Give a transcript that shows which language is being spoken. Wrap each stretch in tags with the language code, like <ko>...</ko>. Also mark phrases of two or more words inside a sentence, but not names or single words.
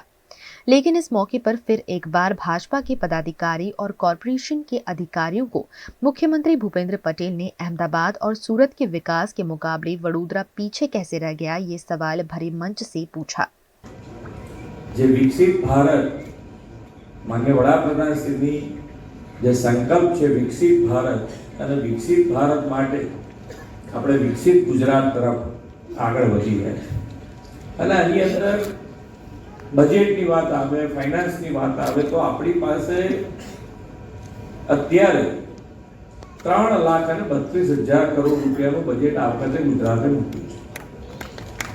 <hi>लेकिन इस मौके पर फिर एक बार भाजपा के पदाधिकारी और कॉरपोरेशन के अधिकारियों को मुख्यमंत्री भूपेंद्र पटेल ने अहमदाबाद और सूरत के विकास के मुकाबले वडोदरा पीछे कैसे रह गया, ये सवाल भरे मंच से पूछा।</hi> <gu>જે વિકસિત ભારત માનનીય વડાપ્રધાન શ્રીની જે સંકલ્પ છે વિકસિત ભારત અને વિકસિત ભારત માટે આપણે વિકસિત ગુજરાત તરફ આગળ વધી રહ્યા અને આની અંદર બજેટની વાત આવે, ફાઇનાન્સની વાત આવે તો આપણી પાસે અત્યારે 3,32,000 કરોડ રૂપિયાનું બજેટ આ વખતે ગુજરાતે મૂક્યું છે।</gu>